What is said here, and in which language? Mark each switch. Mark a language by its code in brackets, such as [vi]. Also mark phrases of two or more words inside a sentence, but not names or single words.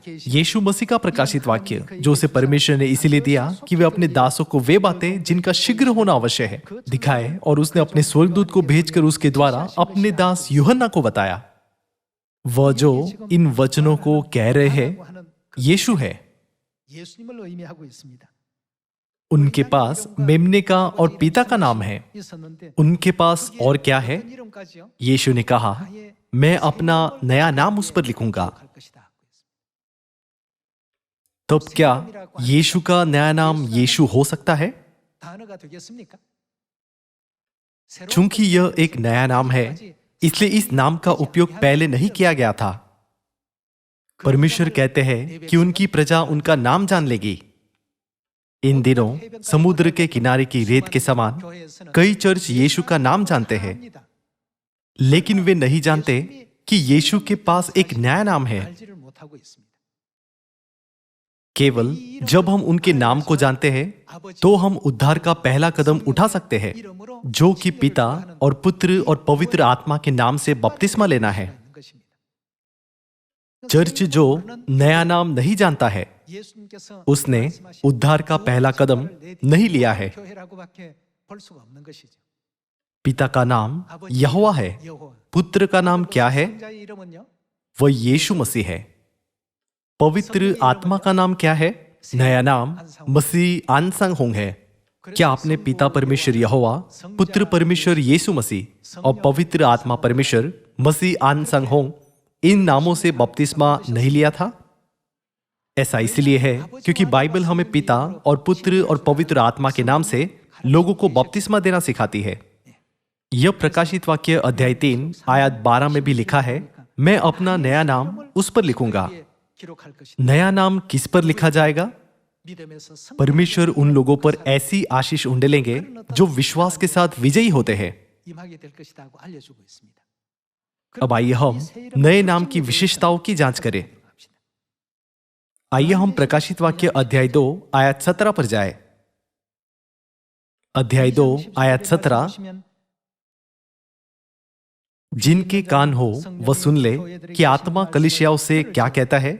[hi] यीशु मसीह का प्रकाशित वाक्य जो उसे परमेश्वर ने इसीलिए दिया कि वे अपने दासों को वे बातें जिनका शीघ्र होना अवश्य है दिखाए, और उसने अपने स्वर्गदूत को भेजकर उसके द्वारा अपने दास यूहन्ना को बताया। वह जो इन वचनों को कह रहे हैं यीशु है। [ko] 예수님을 의미하고 있습니다. [hi] उनके पास मेमने का और पिता का नाम है। [ko] 있었는데 [hi] उनके पास और क्या है? [ko] 어떤 이름까지요? [hi] यीशु ने कहा मैं अपना नया नाम उस पर लिखूंगा। [ko] 할 것이다. [hi] तब क्या यीशु का नया नाम यीशु हो सकता है? [ko] 단어가 되겠습니까? 새로운 [hi] चूंकि यह एक नया नाम है इसलिए इस नाम का उपयोग पहले नहीं किया गया था। परमेश्वर कहते हैं कि उनकी प्रजा उनका नाम जान लेगी। इन दिनों समुद्र के किनारे की रेत के समान [ko] 교회에서는 [hi] कई चर्च यीशु का नाम जानते हैं, [ko] 합니다. [hi] लेकिन वे नहीं जानते कि यीशु के पास एक नया नाम है। [ko] 알지를 못하고 있습니다. [hi] केवल जब हम उनके नाम को जानते हैं तो हम उद्धार का पहला कदम उठा सकते हैं, [ko] 이름으로 [hi] जो कि पिता और पुत्र और पवित्र आत्मा के नाम से बपतिस्मा लेना है। [ko] 있는 것입니다. [hi] चर्च जो नया नाम नहीं जानता है [ko] 예수님께서 [hi] उसने उद्धार का पहला कदम नहीं लिया है। [ko] 교회라고밖에 볼 수가 없는 것이죠. [hi] पिता का नाम यहोवा है। [ko] 여호와. [hi] पुत्र का नाम क्या है? [ko] 성자의 이름은요? [hi] वह यीशु मसीह है। पवित्र आत्मा का नाम क्या है? नया नाम मसीह आनसंग होंग है। क्या आपने पिता परमेश्वर यहोवा, पुत्र परमेश्वर यीशु मसीह और पवित्र आत्मा परमेश्वर मसीह आनसंग होंग इन नामों से बपतिस्मा नहीं लिया था? ऐसा इसलिए है क्योंकि बाइबल हमें पिता और पुत्र और पवित्र आत्मा के नाम से लोगों को बपतिस्मा देना सिखाती है। यह प्रकाशित वाक्य अध्याय 3 आयत 12 में भी लिखा है मैं अपना नया नाम उस पर लिखूंगा। [ko] 기록할 것이다. [hi] नया नाम किस पर लिखा जाएगा? [ko] 믿음에서 성 [hi] परमेश्वर उन लोगों पर ऐसी आशीष उंडेलेंगे जो विश्वास के साथ विजयी होते हैं। [ko] 임하게 될 것이다고 알려주고 있습니다. [hi] अब आइए हम नए नाम की विशेषताओं की जांच करें। आइए हम प्रकाशित वाक्य अध्याय 2 आयत 17 पर जाए। अध्याय 2 आयत 17 जिनके कान हो वह सुन ले कि आत्मा कलीसियाओं से क्या कहता है।